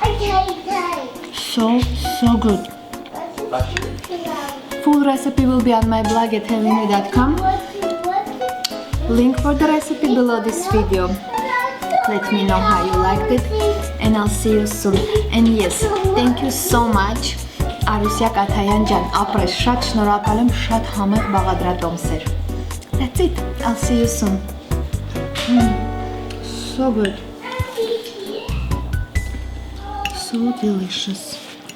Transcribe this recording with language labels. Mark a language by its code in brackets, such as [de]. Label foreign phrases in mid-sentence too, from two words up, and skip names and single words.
[en] So good. Full recipe will be on my blog at heghineh.com. Link for the recipe below this video. Let me know how you liked it, and I'll see you soon. And yes, thank you so much. [hy] Արուսյա Կաթայան ջան, ապրես, շատ շնորհակալ եմ, շատ համեղ բաղադրատոմսեր. [en] That's it. I'll see you soon. So good. So delicious.